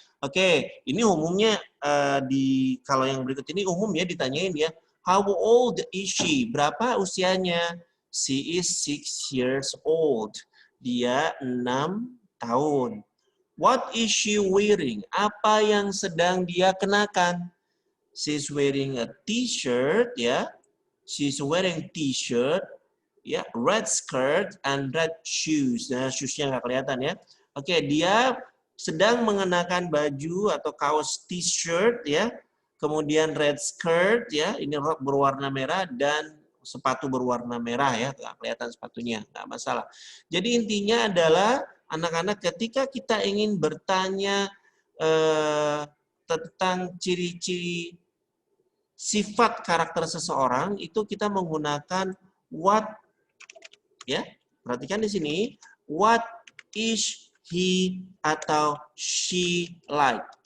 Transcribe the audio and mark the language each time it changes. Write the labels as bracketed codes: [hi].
[id] Oke, ini umumnya kalau yang berikut ini umum ya ditanyain ya, [en] how old is she? [id] Berapa usianya? [en] She is 6 years old. [id] Dia 6 tahun. [en] What is she wearing? [id] Apa yang sedang dia kenakan? [en] She's wearing a t-shirt ya. She's wearing t-shirt Ya, red skirt and red shoes. [id] Nah, shoes-nya nggak kelihatan ya. Oke, dia sedang mengenakan baju atau kaos t-shirt ya. Kemudian red skirt ya, ini rok berwarna merah dan sepatu berwarna merah ya, nggak kelihatan sepatunya, nggak masalah. Jadi intinya adalah anak-anak ketika kita ingin bertanya tentang ciri-ciri sifat karakter seseorang itu kita menggunakan what ya. Perhatikan di sini [en] what is he atau she like.